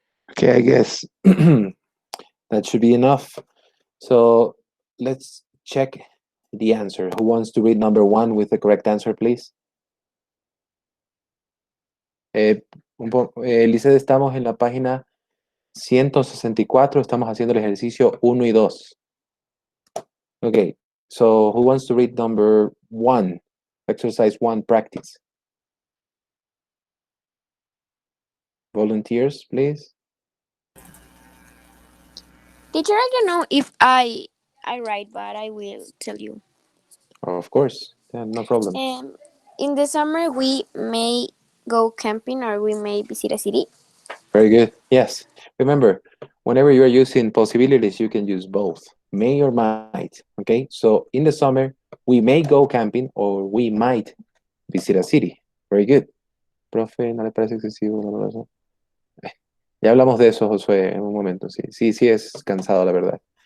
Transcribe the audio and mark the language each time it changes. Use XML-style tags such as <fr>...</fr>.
<en>Okay, I guess that should be enough. So let's check the answer. Who wants to read number 1 with the correct answer, please?</en> <es>Lizeth, estamos en la página 164, estamos haciendo el ejercicio 1 y 2.</es> <en>Okay, so who wants to read number 1? Exercise 1, practice. Volunteers, please. Teacher, I don't know if I write, but I will tell you. Of course, yeah, no problem. In the summer, we may go camping or we may visit a city. Very good. Yes. Remember, whenever you are using possibilities, you can use both, may or might. Okay. So in the summer, we may go camping or we might visit a city. Very good.</en> <es>Profe, ¿no le parece excesivo? Ya hablamos de eso, Josué, en un momento. Sí, sí, sí es cansado, la verdad.</es>